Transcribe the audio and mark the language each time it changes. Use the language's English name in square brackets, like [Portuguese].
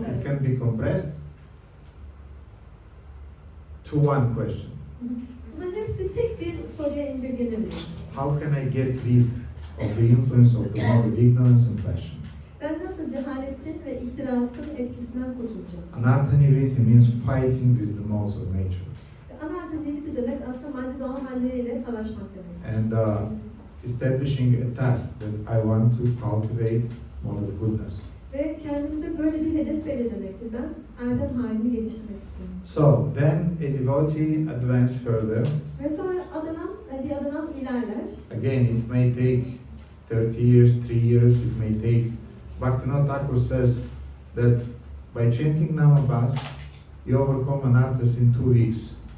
[English] It can be compressed to one question. [Turkish] Bunların hepsi tek bir soruya indirgenebilir. [English] How can I get rid of the influence of the world of ignorance and passion? [Turkish] Ben nasıl cehaletin ve ihtirasın etkisinden kurtulacağım? [English] Anartha nivriti means fighting with the laws of nature. [Turkish] Anartha nivriti demek aslında maddi doğal halleriyle savaşmak demek. [English] And establishing a task that I want to cultivate more of goodness. [Turkish] Ve kendimize böyle bir hedef belirlemektir. Ben erdem halini geliştirmek istiyorum. [English] So then a devotee advances further. [Turkish] Ve sonra bir adanan ilerler. [English] Again, it may take 30 years, 3 years, it may take. Bhaktivinoda Thakur says that by chanting Namabas, you overcome anarthas in 2 weeks.